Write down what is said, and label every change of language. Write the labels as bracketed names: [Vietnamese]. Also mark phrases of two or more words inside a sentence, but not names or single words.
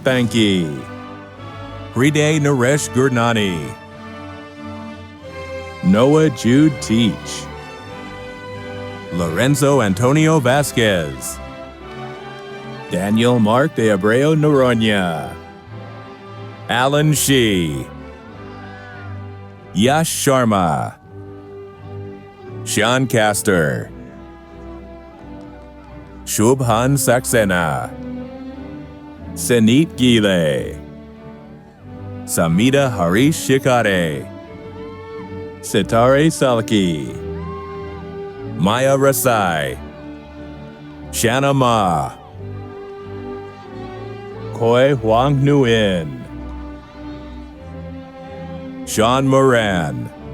[English] Thanki, Hriday Naresh Gurnani, Noah Jude Teach, Lorenzo Antonio Vasquez, Daniel Mark de Abreu Noronha, Alan Shi, Yash Sharma, Sean Castor, Shubhan Saxena, Senit Gile, Samita Harish Shikare, Sitare Salki, Maya Rasai, Shanna Ma, Koi Huang Nguyen, Sean Moran,